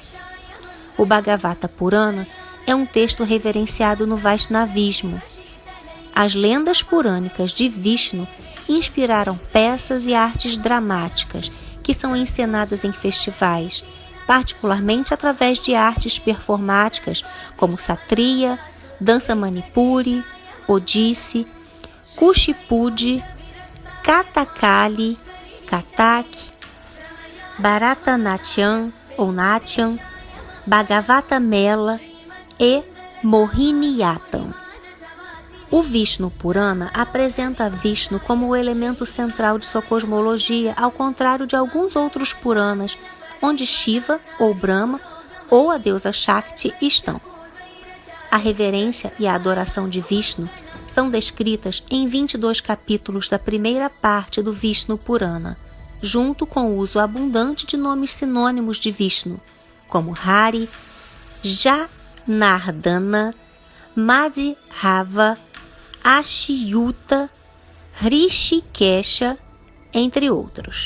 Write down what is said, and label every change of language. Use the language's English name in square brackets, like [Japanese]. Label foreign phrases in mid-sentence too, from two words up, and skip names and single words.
[Portuguese] O Bhagavata Purana é um texto reverenciado no Vaishnavismo. As lendas purânicas de Vishnu inspiraram peças e artes dramáticas que são encenadas em festivais, particularmente através de artes performáticas como Satriya, dança Manipuri, Odissi, Kuchipudi, Kathakali, Kathak, Bharatanatyam ou Natyam, Bhagavata Mela e Mohiniyattam. O Vishnu Purana apresenta Vishnu como o elemento central de sua cosmologia, ao contrário de alguns outros Puranas, onde Shiva, ou Brahma, ou a deusa Shakti estão. A reverência e a adoração de Vishnu são descritas em 22 capítulos da primeira parte do Vishnu Purana, junto com o uso abundante de nomes sinônimos de Vishnu, como Hari, Janardana, Madhava, Achyuta, Hrishikesha, entre outros.